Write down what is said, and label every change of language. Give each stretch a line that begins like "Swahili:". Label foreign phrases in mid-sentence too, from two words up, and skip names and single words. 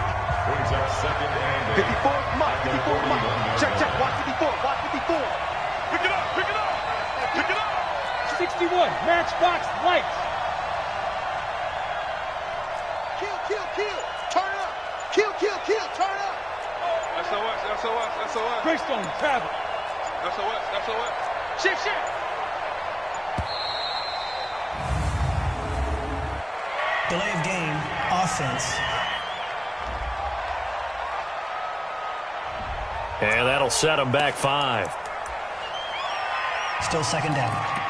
English: 54, come on, 54, come on. Check, check, watch 54, watch 54. Pick it up, pick it up, pick it up. 61, matchbox lights. Kill, kill, kill, turn up. Kill, kill, kill, turn up. SOS, SOS, SOS. Greystone, travel. SOS, SOS. Shift, shift. Delay of game, offense. And that'll set them back 5. Still 2nd down.